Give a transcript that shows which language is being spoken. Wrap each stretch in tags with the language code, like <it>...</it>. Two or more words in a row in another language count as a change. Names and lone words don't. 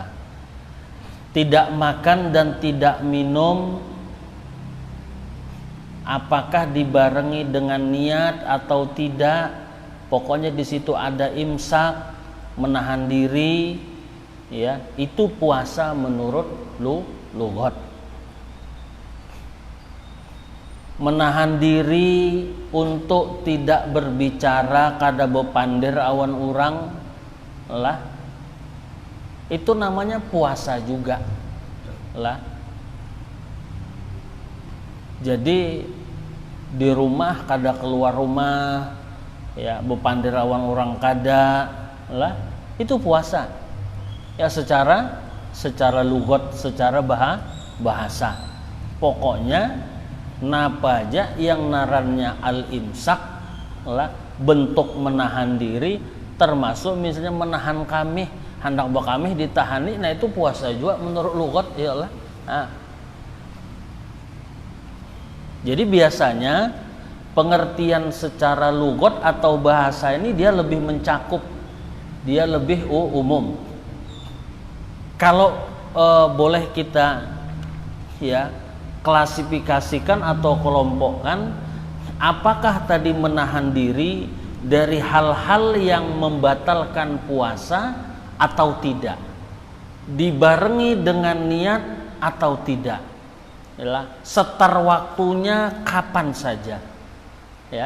<id>Tidak makan dan tidak minum, apakah dibarengi dengan niat atau tidak, pokoknya di situ ada imsak, menahan diri, ya, itu puasa menurut lughat. Menahan diri untuk tidak berbicara</id> <bjn>kada bepandir awan urang lah,</bjn> <id>itu namanya puasa juga lah. Jadi di rumah kada keluar rumah, ya,</id> <bjn>bepandir awan urang kada lah,</bjn> <id>itu puasa ya secara lughat, secara bahasa. Pokoknya</id> <bjn>napa aja yang narannya</bjn> <id>al-imsak lah, bentuk menahan diri, termasuk misalnya menahan kamih,</id> <bjn>hendak bakamih ditahani,</bjn> <id>nah itu puasa juga menurut lughat</id> <ar>ya Allah.</ar> <id>Nah, jadi biasanya pengertian secara lughat atau bahasa ini dia lebih mencakup, dia lebih umum. Kalau boleh kita ya klasifikasikan atau kelompokkan, apakah tadi menahan diri dari hal-hal yang membatalkan puasa atau tidak, dibarengi dengan niat atau tidak, yalah, setar waktunya kapan saja, ya.</id>